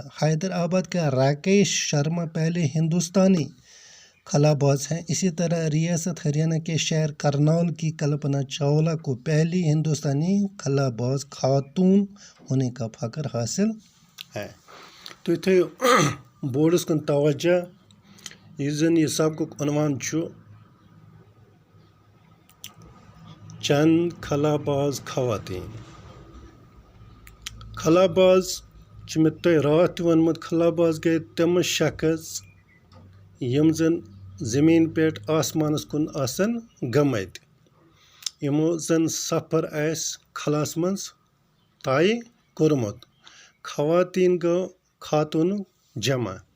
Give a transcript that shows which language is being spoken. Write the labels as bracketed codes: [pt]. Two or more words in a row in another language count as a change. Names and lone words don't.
[ur] حیدرآباد کا راکیش شرما پہلے ہندوستانی خلا باز ہیں اسی طرح ریاست ہریانہ کے شہر کرنال کی کلپنا چاولہ کو پہلی ہندوستانی خلا باز خاتون ہونے کا فخر حاصل ہے [ks] تو تھیو بورڈس کن توجہ یہ زن یہ سبقک عنوان چھُ چند خلا باز خواتین خلا باز چھُ مےٚ تۄہہِ راتھ تہِ ووٚنمُت خلا باز گٔے تِم شخص یِم زن زمیٖن پٮ۪ٹھ آسمانس کُن آسن گٔمٕتۍ یِمو زن سفر آسہِ خلاس منٛز طے کوٚرمُت خواتین گوٚو خاتوٗنُک جمع